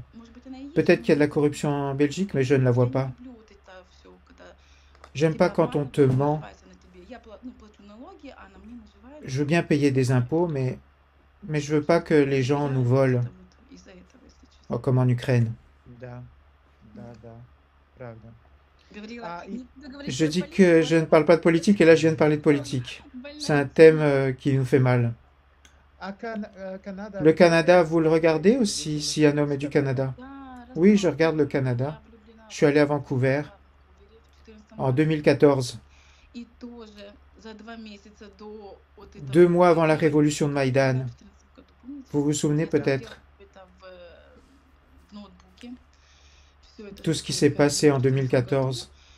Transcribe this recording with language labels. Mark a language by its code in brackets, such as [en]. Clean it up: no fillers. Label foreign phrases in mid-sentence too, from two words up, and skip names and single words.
[fr] Peut-être qu'il y a de la corruption en Belgique, mais je ne la vois pas. J'aime pas quand on te ment. Je veux bien payer des impôts, mais je veux pas que les gens nous volent, comme en Ukraine. [ru] Да, да, да, правда. А, и, [fr] Je dis que je ne parle pas de politique et là je viens de parler de politique. C'est un thème qui nous fait mal. Canada, Le [ru] вы [fr] Canada, vous le regardez [ru] смотрите [fr] aussi, [ru] какой-нибудь [fr] si un homme est du Canada? Oui, je regarde le Canada. Je suis allé à Vancouver en 2014, 2 mois avant la révolution de Maïdan. Vous vous souvenez peut-être tout ce qui s'est passé en 2014.